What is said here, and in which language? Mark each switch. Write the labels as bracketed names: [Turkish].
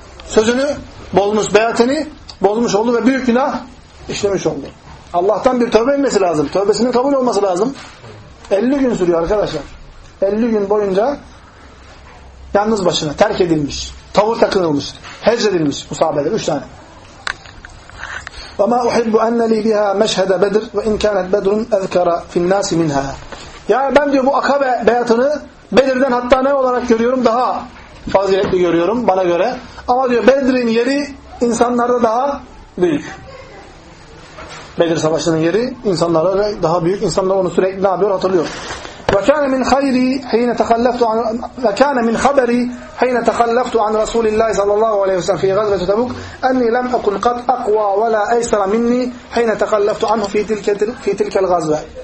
[Turkish] Sözünü bozmuş, beyatını bozmuş oldu ve büyük günah işlemiş oldu. Allah'tan bir tövbe etmesi lazım. Tövbesinin kabul olması lazım. 50 gün sürüyor arkadaşlar. 50 gün boyunca yalnız başına terk edilmiş. Tavır takınılmış, hecredilmiş bu sahabeler. 3 tane. [Arabic] وَمَا أُحِبُّ أَنَّ لِي بِهَا مَشْهَدَ بَدْرٍ وَاِنْ كَانَتْ بَدْرٌ اَذْكَرَ فِي النَّاسِ مِنْهَا. [Turkish] Yani ben diyor bu Akabe beyatını Bedir'den hatta ne olarak görüyorum? Daha faziletli görüyorum bana göre. Ama diyor Bedir'in yeri insanlarda daha büyük. Bedir Savaşı'nın yeri insanlarda daha büyük. İnsanlar onu sürekli ne yapıyor hatırlıyor. [Arabic] وَكَانَ مِنْ خَيْرِي حَيْنَ تَخَلَّفْتُ عَنْ وَكَانَ مِنْ خَبَرِي حَيْنَ تَخَلَّفْتُ عَنْ رَسُولِ اللَّهِ صَلَّى اللَّهُ عَلَيْهِ وَسَلَّمَ فِي غَزْوَةِ تَبُوكَ أَنِّي لَمْ أَكُنْ قَدْ أَقْوَى وَلَا أَيْسَرَ مِنِّي حَيْنَ تَخَلَّفْتُ عَنْهُ فِي تِلْكَ الْغَزْوَةِ.